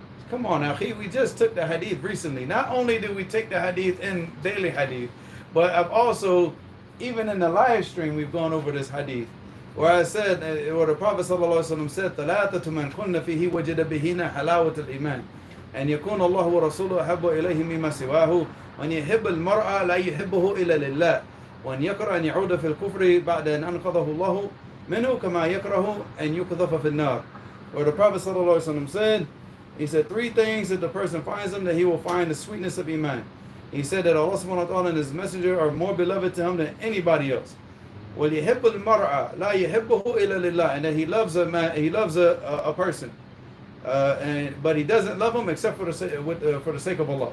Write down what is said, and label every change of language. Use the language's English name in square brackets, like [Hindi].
[English] Come on now, we just took the hadith recently. Not only did we take the hadith in daily hadith, but I've also, even in the live stream, we've gone over this hadith. Where I said, where the Prophet ﷺ said, [Arabic] ثَلَاثَةُ مَنْ كُنَّ فِيهِ وَجَدَ بِهِنَا حَلَاوَةَ الْإِيمَانِ أن يكون الله ورسوله أحب إليه مما سواه وأن يحب المرأة لا يحبه إلا لله وأن يكره أن يعود في الكفر بعد أن أنقذه الله منه كما يكره أن يقذف في النار. [English] Where the Prophet ﷺ said, he said 3 things that the person finds them, that he will find the sweetness of Iman. He said that Allah subhanahu wa ta'ala and His Messenger are more beloved to him than anybody else. [Arabic] وَلْيَحِبُّ الْمَرْأَ لَا يَحِبُّهُ إِلَّا لِلَّهِ, [English] and that he loves a man, he loves a person, but he doesn't love him except for the sake of Allah.